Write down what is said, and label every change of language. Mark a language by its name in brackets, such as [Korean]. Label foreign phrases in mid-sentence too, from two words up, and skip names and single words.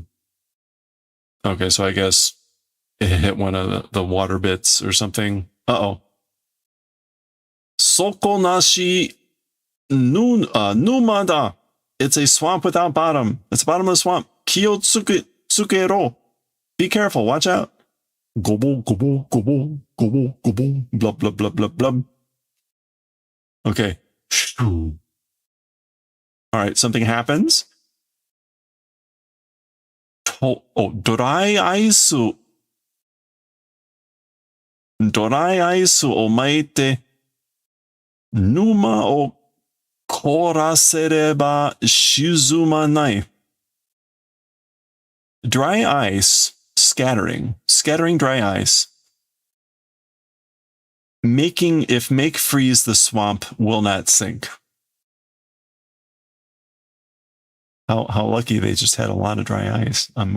[English] Okay, so I guess it hit one of the water bits or something. [Japanese] Uh-oh. 底なし沼だ. [English] It's a swamp without bottom. It's a bottomless swamp. [Japanese] 気をつけろ. [English] Be careful. Watch out. Gobo, gobo, gobo, gobo, gobo. Blub, blub, blub, blub, blub. Okay. All right, something happens. Dry ice. Dry ice [Japanese] を巻いて沼を凍らせれば沈まない。 [English] Dry ice, scattering dry ice. If make freeze the swamp will not sink. How lucky they just had a lot of dry ice.